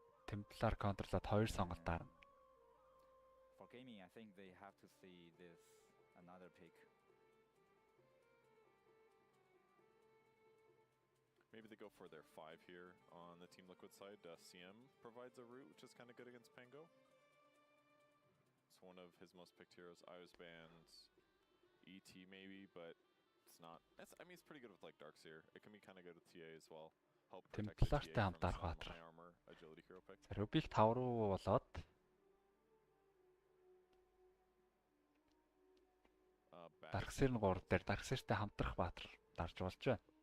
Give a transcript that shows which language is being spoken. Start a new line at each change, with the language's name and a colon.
Mongolian: Templar counteрлаад 2 сонголт дарна.
English: For gaming, I think they have to see this another pick. Maybe they go for their 5 here on the Team Liquid side. CM provides a route, which is kind of good against Pango. It's one of his most picked heroes. I was banned ET maybe, but it's not. I mean, it's pretty good with like Darkseer. It can be kind of good with TA as well. Help protect the TA from some high armor agility hero pick.
Mongolian: Rubik 5 руу болоод Darkseer нь 3 дээр Darkseer-тэй хамтрах баатар дарж болж байна.